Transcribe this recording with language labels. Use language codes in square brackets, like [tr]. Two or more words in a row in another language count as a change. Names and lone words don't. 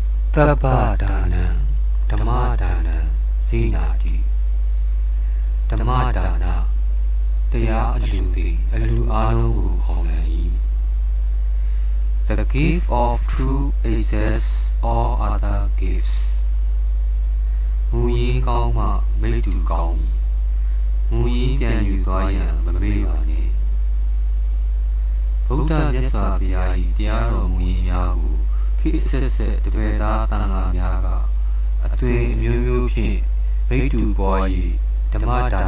[pi] သဗ္ဗဒါနံဓမ္မဒါနံဇိနာတိ [my] ဓမ္မဒါနတရားအလူသည်အလူအားလုံးကိုဟောင်းလန်၏ [en] The gift of true excess all other gifts [my] မူရင်းကောင်းမှ မိတ္တူကောင်းမူရင်းပြန်ယူသွားရန်မမေ့ပါနှင့်ဗုဒ္ဓမြတ်စွာဘုရား၏တရားတော်မူရင်းများကိုခေတ် ဆက်ဆက်တပည့်သားသံဃာများကအသွင်အမျိုးမျိုးဖြင့်မိတ္တူပွား၍ဓမ္မဒါ